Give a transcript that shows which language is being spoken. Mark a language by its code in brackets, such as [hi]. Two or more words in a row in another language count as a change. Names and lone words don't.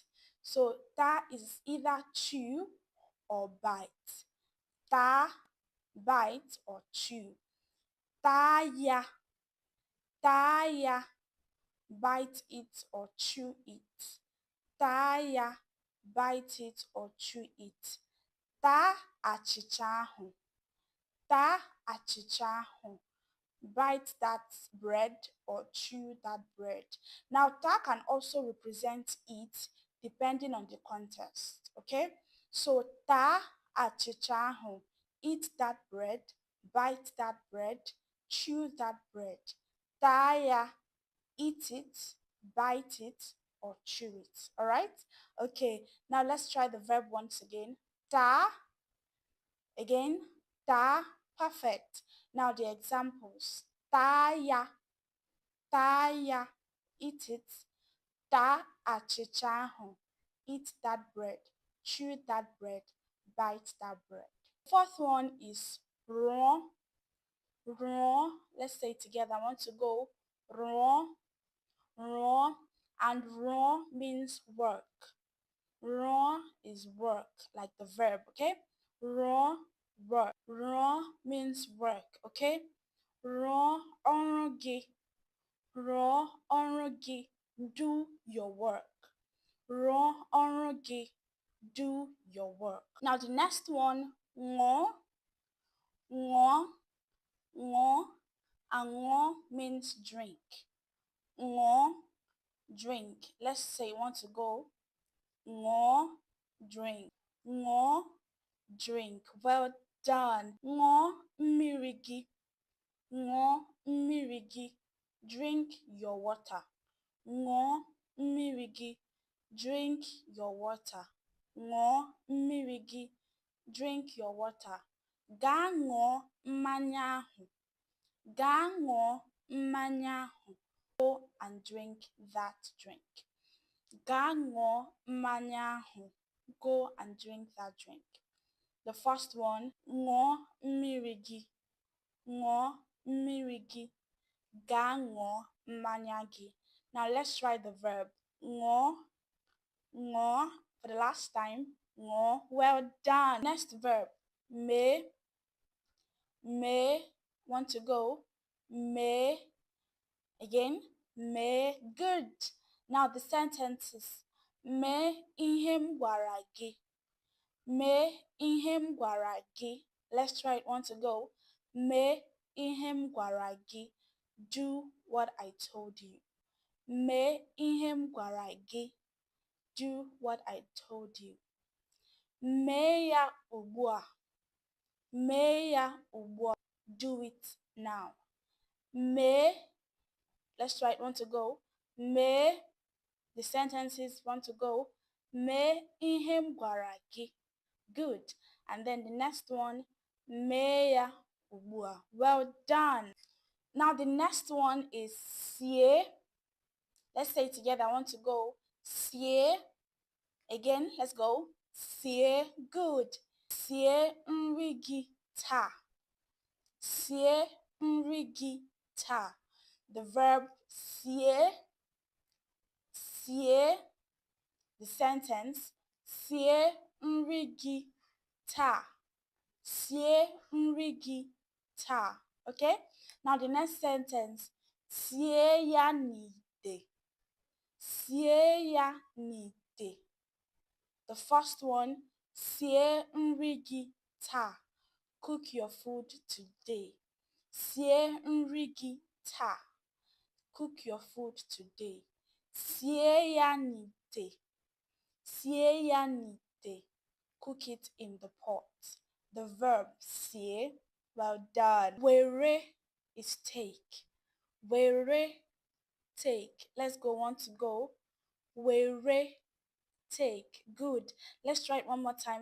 [en] So ta is either chew or bite. Ta, bite or chew. Taya. Taya, bite it or chew it. Taya, bite it or chew it. [ig] Ta achịcha ahụ. Ta achịcha ahụ. [en] Bite that bread or chew that bread. Now, ta can also represent eat depending on the context. Okay? So, [ig] ta achịcha ahụ. [en] Eat that bread, bite that bread, chew that bread. Taya, eat it, bite it, or chew it. All right? Okay, now let's try the verb once again. Ta, again, ta, perfect. Now the examples. Taya, taya, eat it. [ig] Ta achịcha ahụ, [en] eat that bread, chew that bread, bite that bread. Fourth one is rụọ. Rụọ. Let's say it together. I want to go. [ig] Rụọ. Rụọ. [en] And rụọ means work. Rụọ is work, like the verb, okay? Rụọ, work. Rụọ means work, okay? [ig] Rụọ ọrụ gị. Rụọ ọrụ gị. [en] Do your work. [ig] Rụọ ọrụ gị. [en] Do your work. Now the next one, [ig] ṅụọ. Ṅụọ. Ṅụọ. [en] And ṅụọ means drink. Ṅụọ, drink. Let's say you want to go. Ṅụọ, drink. Ṅụọ, drink. Well done. [ig] Ṅụọ mmiri gị. Ṅụọ mmiri gị. [en] Drink your water. [ig] Ṅụọ mmiri gị. [en] Drink your water. [ig] Ṅụọ mmiri gị. [en] Drink your water. [ig] Gaa ṅụọ mmanya ahụ. Gaa ṅụọ mmanya ahụ. [en] Go and drink that drink. [ig] Gaa ṅụọ mmanya ahụ. [en] Go and drink that drink. The first one, [ig] ṅụọ mmiri gị. Ṅụọ mmiri gị. Gaa ṅụọ mmanya gị. [en] Now let's try the verb. [ig] Ṅụọ. Ṅụọ. [en] For the last time. Ṅụọ. Well done. Next verb. [ig] Mee. Mee. [en] Want to go? Mee. Again. Mee. Good. Now the sentences. [ig] Mee ihe m gwara gị. Mee ihe m gwara gị. [en] Let's try it. Want to go? [ig] Mee ihe m gwara gị. [en] Do what I told you. [ig] Mee ihe m gwara gị. [en] Do what I told you. [ig] Mee ya ugbu a. Mee ya ugbu a. [en] Do it now. Mee. Let's try it. Want to go? Mee. The sentences. Want to go? [ig] Mee ihe m gwara gị. [en] Good. And then the next one. [ig] Mee ya ugbu a. [en] Well done. Now the next one is sie. Let's say it together. I want to go. Sie. Again, let's go. Sie. Good. [ig] Sie nri gị taa. Sie nri gị taa. [en] The verb sie. Sie. The sentence. [ig] Sie nri gị taa. Sie nri gị taa. [en] Okay? Now the next sentence. [ig] Sie ya n'ite. Sie ya n'ite. [en] The first one. [ig] Sie nri gị taa. [en] Cook your food today. [ig] Sie nri gị taa. [en] Cook your food today. [ig] Sie ya n'ite. Sie ya n'ite. [en] Cook it in the pot. The verb sie. Well done. Were is take. Were, take. Let's go. Want to go? Were, take. Good. Let's try it one more time.